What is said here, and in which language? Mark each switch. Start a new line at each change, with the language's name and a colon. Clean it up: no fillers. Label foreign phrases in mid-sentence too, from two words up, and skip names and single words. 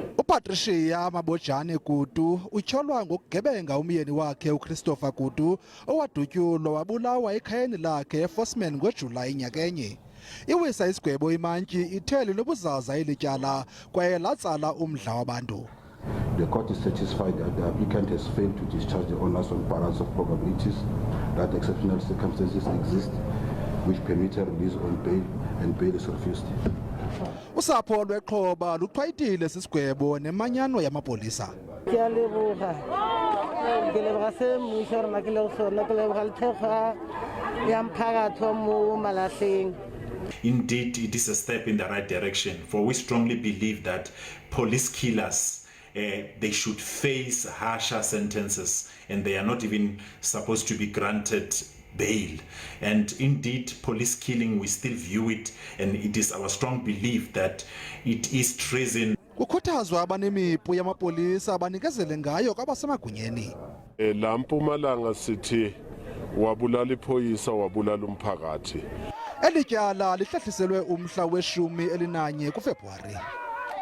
Xhosa: uPatricia Mabojane Kutu utyholwa ngokugebenga umyeni wakhe uChristopher Kutu owadutyulwa wabulawa ekhayeni lakhe eForceman ngoJulayi nyakenye. Iwisa isigwebo imantyi ithe linobuzaza Ityala kwaye latsala umdla wabantu.
English: The court is satisfied that the applicant has failed to discharge the onus on balance of probabilities that exceptional circumstances exist which permit a release on bail and bail is refused.
Xhosa: Usapho lwexhoba luqhayitile sisigwebo nemanyano yamapolisa.
English: Indeed, it is a step in the right direction, for we strongly believe that police killers they should face harsher sentences, and they are not even supposed to be granted bail. And indeed, police killing, we still view it, and it is our strong belief that it is treason.
Xhosa: Kukhuthazwa abanemipu yamapolisa abanikezele ngayo kwabasemagunyeni.
Zulu: La eMpumalanga sithi wabulala iphoyisa wabulala umphakathi.
Xhosa: Ityala lihlehliselwe umhla we-11 kuFebruwari.